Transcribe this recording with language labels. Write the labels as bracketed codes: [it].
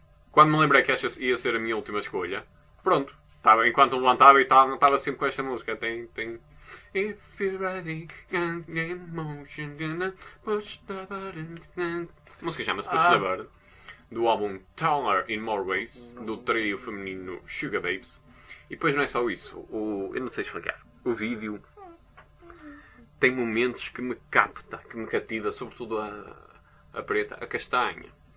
[pt] Quando me lembrei que esta ia ser a minha última escolha, pronto. Tava, enquanto levantava e tal, estava sempre com esta música. [en] If you're ready, can't get in motion, gonna push the button. [pt] A música chama-se Push the Button, do álbum Taller in More Ways, do trio feminino Sugar Babes. E depois não é só isso, eu não sei explicar, o vídeo tem momentos que me capta, que me cativa, sobretudo a preta, a castanha.